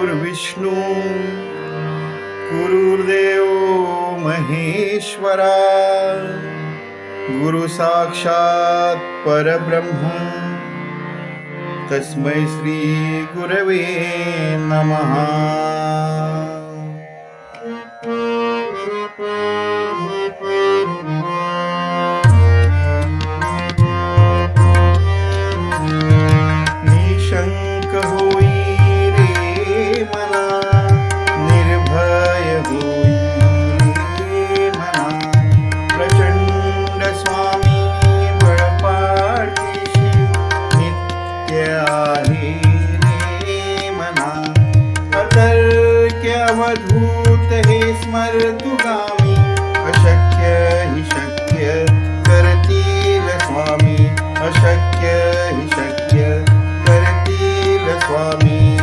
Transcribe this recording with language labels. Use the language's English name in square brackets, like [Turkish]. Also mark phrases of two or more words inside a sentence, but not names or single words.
[Sanskrit] विष्णू गुरुर्देव महेश्वरा गुरु साक्षात परब्रह्म तस्मै श्री गुरवे नमः। [Marathi] निशंक होई रे मना, निर्भय होई रे मना, प्रचंड स्वामी बळपाठीशी नित्य आहे रे मना। अतर्क्य अवधूत हे स्मरतुगामी, अशक्य हि शक्य करतील स्वामी, अशक्य हि शक्य करतील स्वामी।